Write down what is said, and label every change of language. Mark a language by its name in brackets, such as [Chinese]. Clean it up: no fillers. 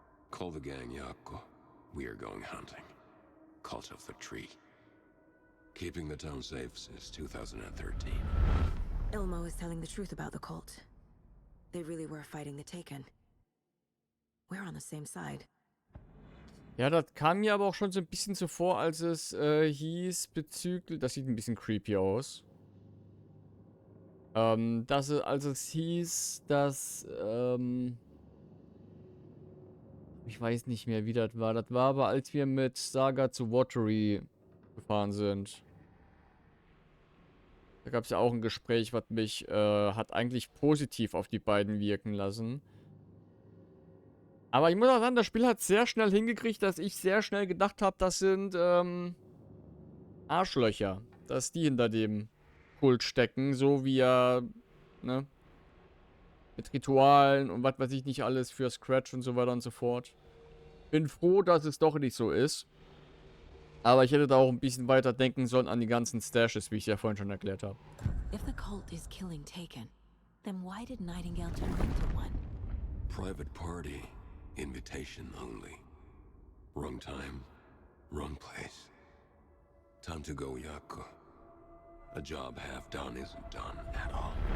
[English] Call the gang Yako. We are going hunting. Cult of the Tree. Keeping the town safe since 2013. Ilmo is telling the truth about the cult. They really were fighting the Taken. We're on the same side. [German] Ja, das kam mir aber auch schon so ein bisschen so vor, als es hieß bezüglich... Das sieht ein bisschen creepy aus. Als es hieß, dass... ich weiß nicht mehr, wie das war. Das war aber, als wir mit Saga zu Watery gefahren sind. Da gab es ja auch ein Gespräch, was mich hat eigentlich positiv auf die beiden wirken lassen. Aber ich muss auch sagen, das Spiel hat sehr schnell hingekriegt, dass ich sehr schnell gedacht habe, das sind Arschlöcher. Dass die hinter dem Kult stecken, so wie er, ne? Mit Ritualen und was weiß ich nicht alles für Scratch und so weiter und so fort. Bin froh, dass es doch nicht so ist. Aber ich hätte da auch ein bisschen weiter denken sollen an die ganzen Stashes, wie ich ja vorhin schon erklärt habe. [English] If the cult is killing Taken, then why did Nightingale turn into one? Private party. Invitation only. Wrong time. Wrong place. Time to go, Yako. A job half done isn't done at all.